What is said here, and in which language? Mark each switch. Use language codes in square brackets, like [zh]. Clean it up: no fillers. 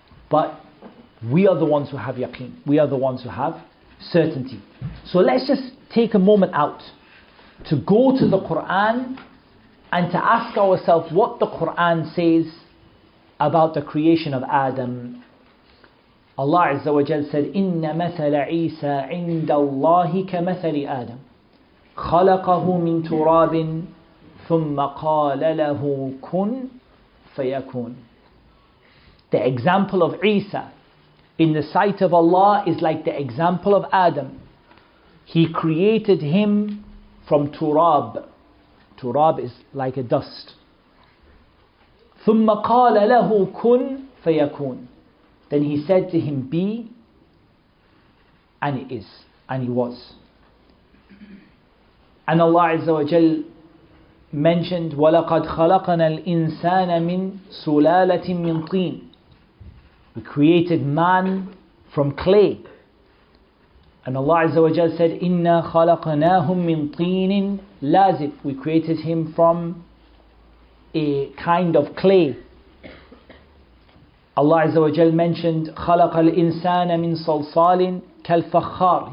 [en] But we are the ones who have yaqeen. We are the ones who have certainty. So let's just take a moment out to go to the Quran and to ask ourselves what the Quran says about the creation of Adam. Allah Azza wa Jal said, [ar] إِنَّ مَثَلَ عِيسَى عِنْدَ اللَّهِ كَمَثَلِ آدَمَ خَلَقَهُ مِنْ تُرَابٍ ثُمَّ قَالَ لَهُ كُنْ فَيَكُونَ. [en] The example of Isa in the sight of Allah is like the example of Adam. He created him from turab. Turab is like a dust. [ar] ثُمَّ قَالَ لَهُ كُنْ فَيَكُونَ. [en] Then he said to him, be, and it is, and he was. And Allah Azza wa Jal mentioned, [ar] وَلَقَدْ خَلَقَنَا الْإِنسَانَ مِنْ سُلَالَةٍ مِنْ طِينٍ. [en] We created man from clay. And Allah Azza wa Jal said, [ar] إِنَّا خَلَقْنَاهُمْ مِنْ طِينٍ لَازِبٍ. [en] We created him from a kind of clay. Allah Azza wa Jal mentioned, [ar] خَلَقَ الْإِنسَانَ مِنْ صَلْصَالٍ كَالْفَخَّارِ.